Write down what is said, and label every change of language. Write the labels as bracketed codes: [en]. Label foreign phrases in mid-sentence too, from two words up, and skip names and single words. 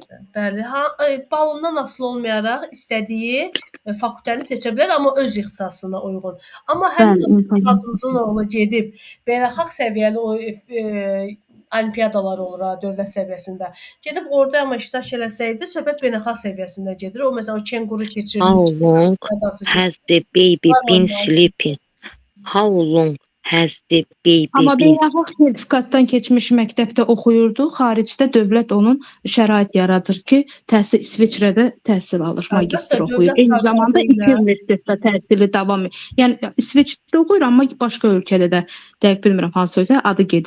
[az] Bəli, balından asılı olmayaraq istədiyi fakültəni seçə bilər, amma öz ixtisasına uyğun. Amma həmin Bəli, sizin bacınızın oğlu gedib beynəlxalq səviyyəli o olimpiyadalar olur ha, dövlət səviyyəsində. Gedib orada amma iştirak eləsəydi, söhbət beynəlxalq səviyyəsində gedir. O məsələn o kenguru keçirir. [en] How long has the baby been sleeping? How long has the baby [az] Amma [en] been? [az] beynəlxalq sertifikatdan keçmiş məktəbdə oxuyurdu. Xaricdə dövlət onun şərait yaradır ki, İsveçrədə təhsil alır, magistr Əlbəttə, oxuyur. dövlət Eyni zamanda proqramı iki ilə- universitetdə təhsili davam edir. Yəni İsveçrədə oxuyur, amma başqa ölkədə də dəqiq bilmirəm hansı ölkə adı gedir.